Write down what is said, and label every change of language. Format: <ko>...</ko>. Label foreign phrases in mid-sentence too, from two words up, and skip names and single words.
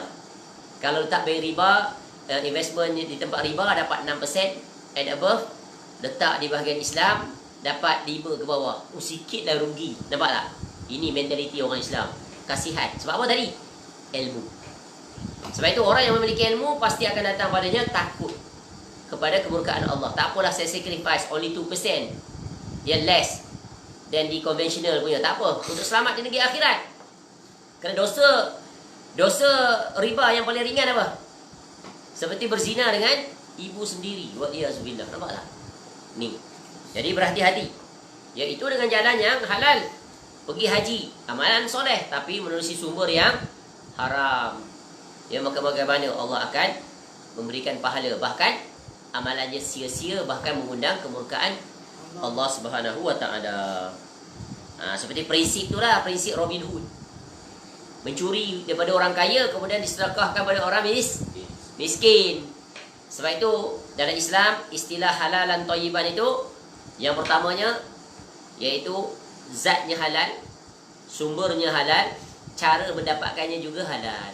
<ms>Kalau letak bank riba, investment di tempat riba dapat 6%</ms> <en>and above,</en> <ms>letak di bahagian Islam, dapat 5 ke bawah. Sikit dah rugi. Nampak tak? Ini mentaliti orang Islam. Kasihan. Sebab apa tadi? Ilmu. Sebab itu orang yang memiliki ilmu pasti akan datang padanya takut kepada kemurkaan Allah. Tak apalah saya</ms> <en>sacrifice only</en> <ms>2%. Dia</ms> <en>less than</en> <ms>di konvensional punya. Tak apa. Untuk selamat di negeri akhirat. Kerana dosa riba yang paling ringan apa? Seperti berzina dengan ibu sendiri. Wa'iyahzubillah. Nampak tak? Ni. Jadi berhati-hati. Iaitu dengan jalan yang halal. Pergi haji. Amalan soleh. Tapi menerusi sumber yang haram. Ya, maka bagaimana Allah akan memberikan pahala. Bahkan amalannya sia-sia. Bahkan mengundang kemurkaan Allah</ms> <ar>سبحانه وتعالى.</ar> <ms>Seperti prinsip itulah. Prinsip Robin Hood. Mencuri daripada orang kaya, kemudian disedekahkan pada orang miskin. Sebab itu dalam Islam istilah</ms> <ar>حلالا طيبا</ar> <ms>itu yang pertamanya iaitu zatnya halal, sumbernya halal, cara mendapatkannya juga halal.</ms>